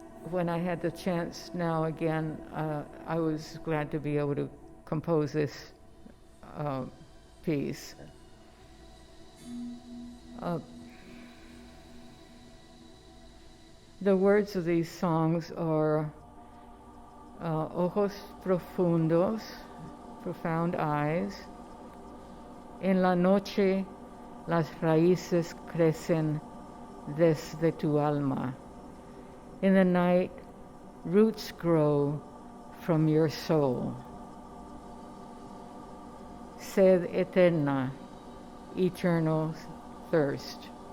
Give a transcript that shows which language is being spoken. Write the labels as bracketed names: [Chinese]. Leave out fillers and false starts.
[English] When I had the chance now again, I was glad to be able to compose this piece. The words of these songs are [Spanish] Ojos profundos, [English] profound eyes. [Spanish] En la noche las raíces crecen desde tu alma. [English] In the night, roots grow from your soul. [Spanish] Sed eterna, [English] eternal thirst.